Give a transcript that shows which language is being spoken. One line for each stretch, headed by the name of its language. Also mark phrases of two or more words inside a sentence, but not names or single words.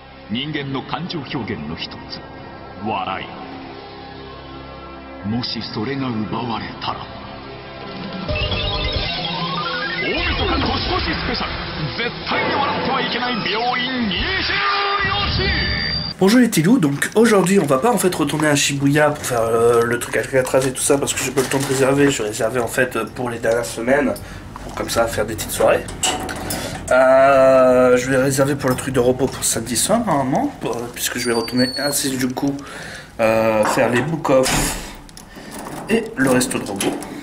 Japanese: 人間の感情表現の一つ、笑い。もしそれが奪われたら、大晦日年越しスペシャル、絶対に笑ってはいけない病院24時。
French: Bonjour les petits loups, donc aujourd'hui on va pas en fait retourner à Shibuya pour faire le truc à Alcatraz et tout ça parce que j'ai pas le temps de réserver, je réservais en fait pour les dernières semaines, pour comme ça faire des petites soirées. Je vais réserver pour le truc de repos pour samedi soir normalement, puisque je vais retourner à Shinjuku faire les book-off et le resto de repos.